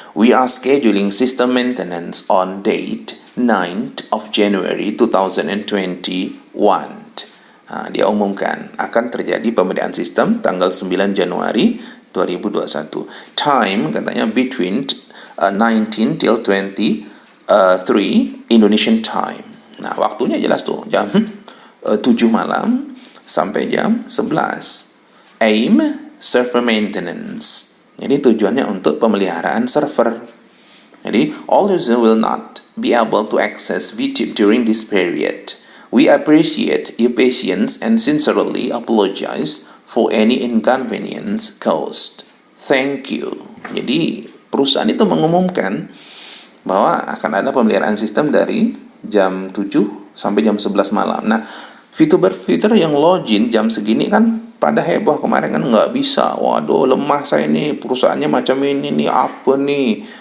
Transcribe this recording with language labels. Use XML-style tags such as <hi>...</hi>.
<en>We are scheduling system maintenance on date 9th of January 2021.</en> <id>Nah, dia umumkan akan terjadi pembedaan sistem tanggal 9 Januari 2021.</id> <en>Time katanya between 19 till 23 Indonesian time.</en> <id>Nah, waktunya jelas tuh, jam 7 malam sampai jam 11.</id> <en>Aim server maintenance.</en> <id>Jadi tujuannya untuk pemeliharaan server.</id> <en>Jadi all users will not be able to access VTube during this period. We appreciate your patience and sincerely apologize for any inconvenience caused. Thank you.</en> <id>Jadi perusahaan itu mengumumkan bahwa akan ada pemeliharaan sistem dari jam 7 sampai jam 11 malam. Nah, VTuber yang login jam segini kan pada heboh kemarin kan nggak bisa. Waduh, lemah saya nih, perusahaannya macam ini nih, apa nih?</id>